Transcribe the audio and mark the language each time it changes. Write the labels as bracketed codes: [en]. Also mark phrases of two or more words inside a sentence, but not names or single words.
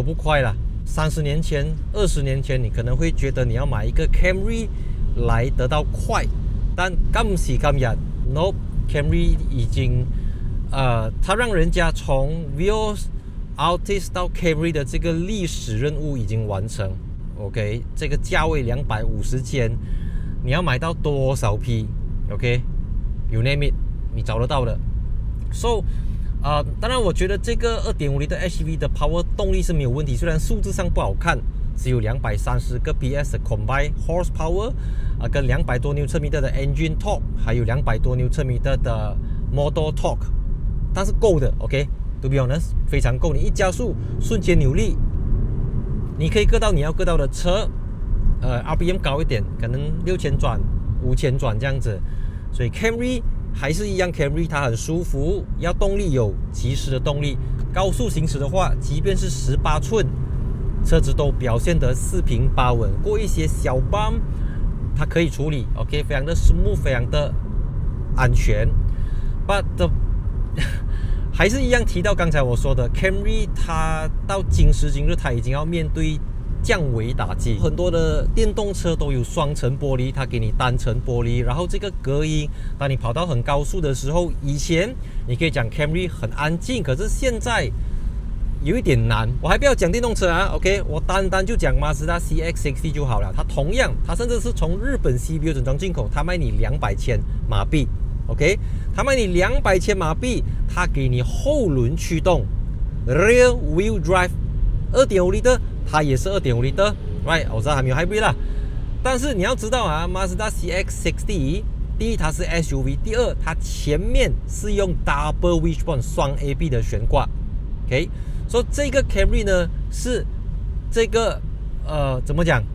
[zh] 不快了。30年前、20年前，你可能會覺得你要買一個 Camry 來得到快，但今時今日 ，No， Camry 已經它讓人家從 Vios Altis 到 Camry 的這個歷史任務已經完成。OK， 這個價位250千，你要買到多少批？ [en] OK，you name it， [zh] 你找得到的。So，當然我覺得這個 2.5 的 HEV 的 power 動力是沒有問題，雖然數字上不好看，只有230個 PS 的 [en] combined horsepower， [zh] 跟200多 Nm 的 [en] engine torque， [zh] 還有200多 Nm 的 [en] motor torque， [zh] 但是夠的 ，OK。 [en] To be honest， [zh] 非常夠，你一加速，瞬間扭力，你可以各到你要各到的車，RPM 高一點，可能6000轉、5000轉這樣子。所以 Camry 還是一樣 ，Camry 它很舒服，要動力有及時的動力。高速行駛的話，即便是18寸，車子都表現得四平八穩。過一些小 bump， 它可以處理 ，OK， 非常的 smooth， 非常的安全。But還是一樣提到刚才我說的 Camry， 它到今時今日，它已經要面對降维打擊。很多的電動車都有雙層玻璃，它給你單層玻璃，然後這個隔音，當你跑到很高速的時候，以前你可以講 Camry 很安靜，可是現在有一點難。我還不要講電動車啊 ，OK， 我單就講 Mazda CX-60 就好了。它同樣，它甚至是從日本 CBO 整裝進口，它賣你200千馬幣。OK， 它賣你200千馬幣，它給你後輪驅動 ， [en] Rear Wheel Drive， [zh] 2.5 L 的，它也是2.5 L 的 ，right？我知道還沒有 Hybrid 啦，但是你要知道啊 ，Mazda CX-60， 第一它是 SUV， 第二它前面是用 [en] Double Wishbone [zh] 雙 AB 的懸掛 ，OK， 所以這個 Camry 呢是這個怎麼講？